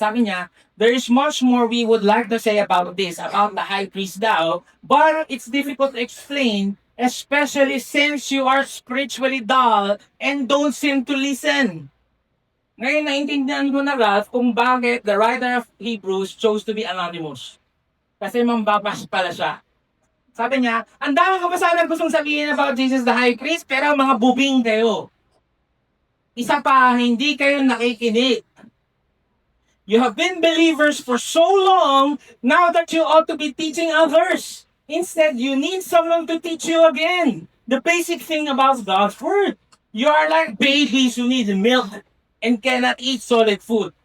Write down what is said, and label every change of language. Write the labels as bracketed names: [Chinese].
[Filipino] At sabi niya, [English] there is much more we would like to say about this, about the high priest daw, but it's difficult to explain, especially since you are spiritually dull and don't seem to listen. [Filipino] Ngayon, naintindihan ko na, [English] Ralph, [Filipino] kung bakit [English] the writer of Hebrews chose to be anonymous. [Filipino] Kasi mambabash pala siya. Sabi niya, ang dami ko pa sana gustong sabihin [English] about Jesus the high priest, [Filipino] pero mga bubing kayo. Isa pa, hindi kayo nakikinig. [English] You have been believers for so long, now that you ought to be teaching others. Instead, you need someone to teach you again. The basic thing about God's Word. You are like babies who need milk and cannot eat solid food.